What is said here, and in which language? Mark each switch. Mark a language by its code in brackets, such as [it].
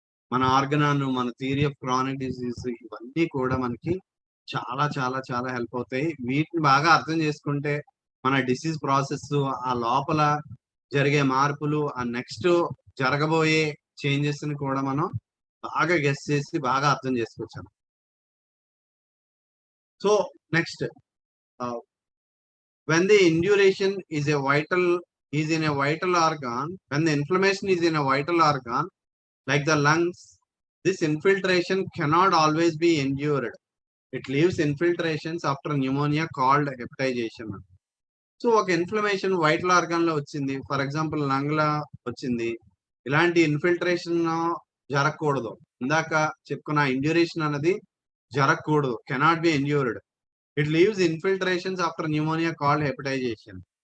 [te] మన ఆర్గనాన్, మన theory of chronic disease ఇవన్నీ కూడా మనకి చాలా చాలా చాలా హెల్ప్ అవుతాయి. వీటిని బాగా అర్థం చేసుకుంటే, మన డిసీజ్ ప్రాసెస్ ఆ లోపల జరిగే మార్పులు, ఆ నెక్స్ట్ జరగబోయే చేంజెస్‌ని కూడా మనం బాగా గెస్ చేసి బాగా అర్థం చేసుకోవచ్చన్నమాట. [en] So, next ah when the induration is in a vital organ, when the inflammation is in a vital organ, like the lungs, this infiltration cannot always be endured. It leaves infiltrations after pneumonia called hepatization. [te] So ఒక inflammation vital organ లో వచ్చింది. For example lung లా వచ్చింది. ఇలాంటి infiltration జరగకూడదు. ఇందాక చెప్పుకున్న ఇండ్యూరేషన్ అన్నది జరగకూడదు. [en] Cannot be endured. It leaves infiltrations after pneumonia called hepatization.